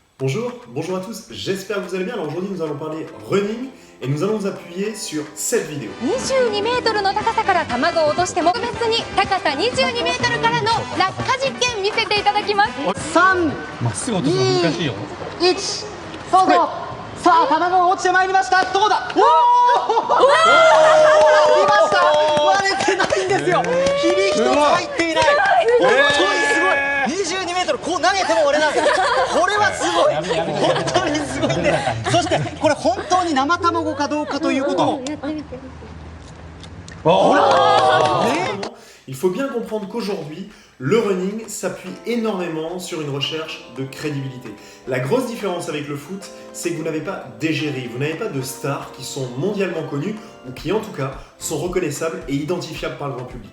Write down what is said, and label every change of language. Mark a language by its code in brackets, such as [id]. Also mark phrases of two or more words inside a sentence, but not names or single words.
[fr] Bonjour à tous, j'espère que vous allez bien. Alors aujourd'hui nous allons parler running et nous allons nous appuyer sur cette vidéo. [ja] 22 メートルの高さから卵を落としても特別に高さ22メートルからの落下実験見せていただきます。 3、まっすぐ落とすの難しいよ。 1、そうそう。さあ、卵が落ちてまいりました。どうだ。おお。来ました。割れてないんですよ。ひび一つ入っていない。本当にすごい。22メートルこう投げても折れない。これはすごい。本当にすごいんで。そしてこれ本当に生卵かどうかということも。 [fr] Il faut bien comprendre qu'aujourd'hui, le running s'appuie énormément sur une recherche de crédibilité. La grosse différence avec le foot, c'est que vous n'avez pas d'égérie, vous n'avez pas de stars qui sont mondialement connues ou qui en tout cas sont reconnaissables et identifiables par le grand public.